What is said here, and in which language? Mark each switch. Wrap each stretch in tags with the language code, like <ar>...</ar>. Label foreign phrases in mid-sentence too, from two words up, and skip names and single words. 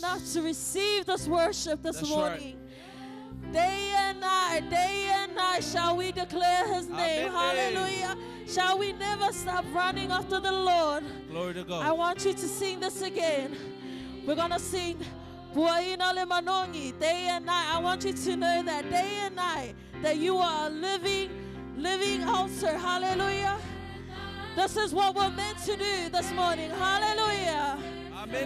<en>enough to receive this worship this That's morning. Day and night shall we declare his name. Amen. Hallelujah. Shall we never stop running after the Lord? Glory to God. I want you to sing this again. We're going to sing</en> <sm>Puaina le manongi,</sm> <en>day and night. I want you to know that day and night that you are a living altar. Hallelujah. This is what we're meant to do this morning. Hallelujah. Amen.</en>